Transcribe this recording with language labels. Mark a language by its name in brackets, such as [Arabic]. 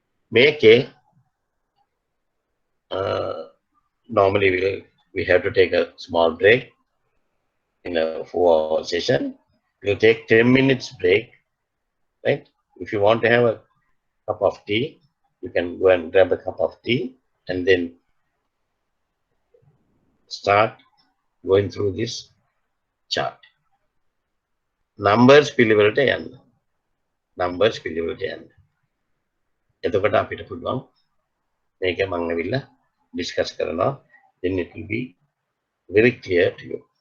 [English] Make a normally we have to take a small break in a 4-hour session. We'll take 10 minutes break. Right? If you want to have a cup of tea, you can go and grab a cup of tea and then start going through this chart. [Sinhala] Numbers පිළිවෙලට යන්න. Numbers පිළිවෙලට යන්න. එතකොට අපිට පුළුවන් මේක මම ඇවිල්ලා discuss කරනවා. [English] Then it will be very clear to you.